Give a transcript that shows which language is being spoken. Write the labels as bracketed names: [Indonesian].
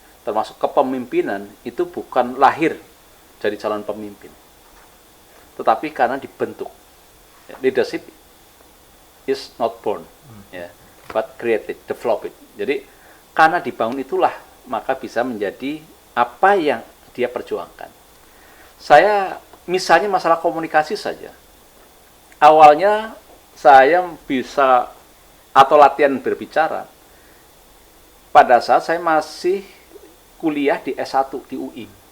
[Indonesian] Termasuk kepemimpinan itu bukan lahir dari calon pemimpin, tetapi karena dibentuk. [English] Ya, leadership is not born, ya, but created, developed. [Indonesian] Jadi karena dibangun itulah maka bisa menjadi apa yang dia perjuangkan. Saya misalnya masalah komunikasi saja. Awalnya saya bisa atau latihan berbicara pada saat saya masih kuliah di S1 di UI.